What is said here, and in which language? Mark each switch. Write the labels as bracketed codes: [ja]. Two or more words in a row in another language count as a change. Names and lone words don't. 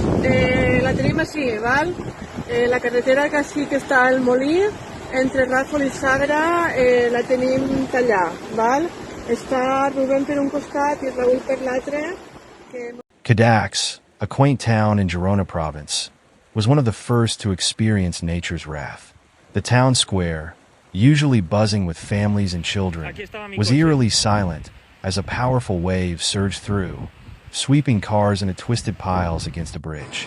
[ca] La tenim així, val? La carretera que sí que està al Molí, entre Ràfol i Sagra, la tenim tallada, val? Està Rubén per un costat i Raúl per l'altre. [en] Cadax, a quaint town in Girona province, was one of the first to experience nature's wrath. The town square, usually buzzing with families and children, was eerily silent as a powerful wave surged through, sweeping cars into twisted piles against a bridge.